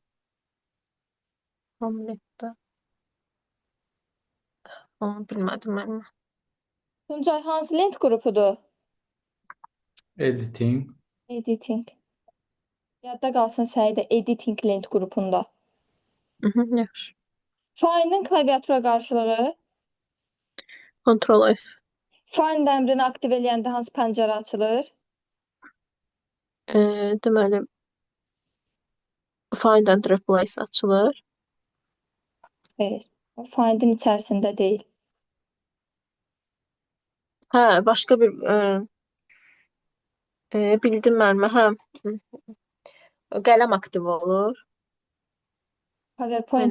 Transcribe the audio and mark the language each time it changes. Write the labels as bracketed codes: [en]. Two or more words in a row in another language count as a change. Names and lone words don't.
[az] Home linkdə. Onu bilmədim müəllim. Tuncay hansı lint qrupudur? Editing. Editing. Yadda qalsın Səidə, editing lint qrupunda. Yaxşı. Find'in klaviatura qarşılığı? Control F. Find əmrini aktiv eləyəndə hansı pəncərə açılır? Deməli, [en] find and replace açılır. [az] Xeyr. O find'in içərisində deyil. Hə, başqa bir bildim müəllimə, hə. Qələm aktiv olur. PowerPoint